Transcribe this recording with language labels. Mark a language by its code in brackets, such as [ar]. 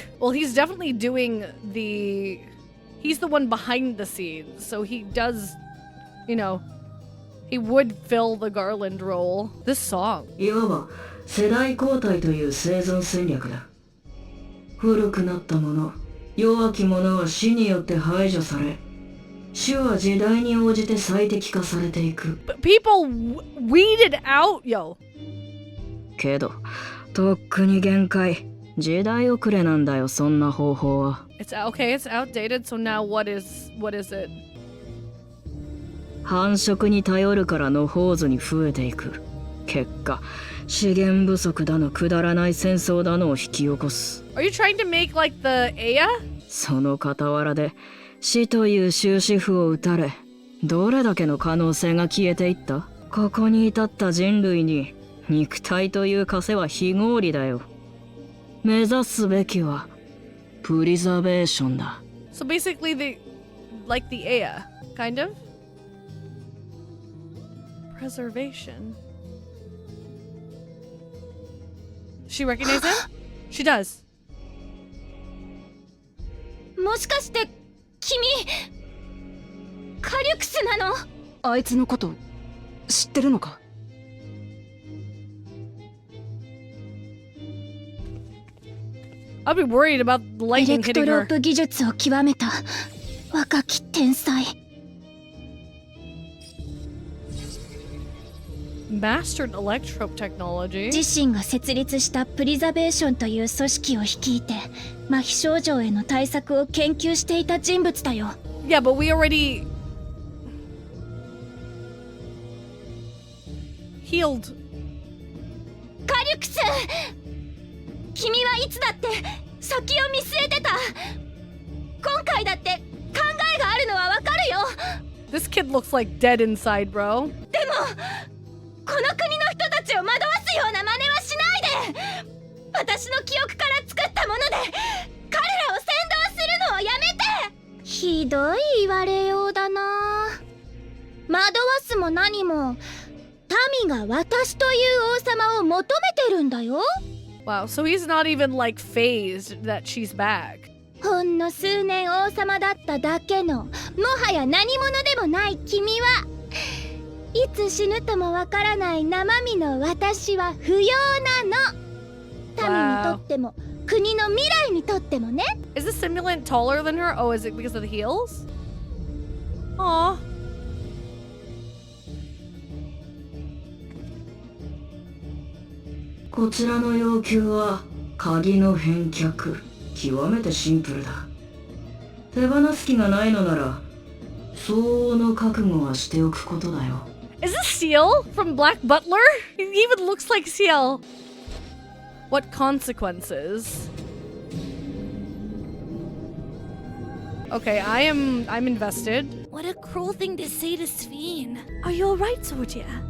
[en] Well, he's definitely doing the... He's the one behind the scenes, so he does, you know, he would fill the Garland role. This song. [ja] いわば世代交代という生存戦略だ。古くなったもの、弱き者は死によって排除され、種は時代に応じて最適化されていく。 [en] But people weeded out, yo. [ja] けど、とっくに限界。時代遅れなんだよ、そんな方法は。 [en] It's okay, it's outdated, so now what is it? [ja] 繁殖に頼るから野放図に増えていく。結果、資源不足だのくだらない戦争だのを引き起こす。 [en] Are you trying to make like the Aya? [ja] その傍らで死という終止符を打たれ、どれだけの可能性が消えていった？ここに至った人類に肉体という枷は非合理だよ。目指すべきはプリザベーションだ。 [en] So basically like the Aya, kind of? Preservation. She recognize him? She does. [ja] もしかして君カリュクスなの？あいつのこと知ってるのか？ [en] I'll be worried about the [ja] エレ [en] lightning [ja] クト [en] hitting [ja] ロ [en] her. [ja] ープ技術を極めた若き天才。 [en] Mastered electrope technology. [ja] 自身が設立したプリザベーションという組織を率いて麻痺症状への対策を研究していた人物だよ。 [en] Yeah, but we already healed. [ja] カリュクス、君はいつだって先を見据えてた。今回だって考えがあるのはわかるよ。 [en] This kid looks like dead inside, bro. [ja] でもこの国の人たちを惑わすような真似はしないで。私の記憶から作ったもので彼らを先導するのをやめて。ひどい言われようだな。惑わすも何も民が私という王様を求めてるんだよ。 [en] Wow, so he's not even like phased that she's back. [ja] ほんの数年王様だっただけのもはや何者でもない君はいつ死ぬともわからない生身の私は不要なの。民にとっても国の未来にとってもね。 [en] Is the simulant taller than her? Oh, is it because of the heels? Aw. [ja] こちらの要求は鍵の返却。極めてシンプルだ。手放す気がないのなら相応の覚悟はしておくことだよ。 [en] Is this Seal from Black Butler? He even looks like Seal. What consequences? Okay, I'm invested. What a cruel thing to say to Sveen. Are you alright, Zordia?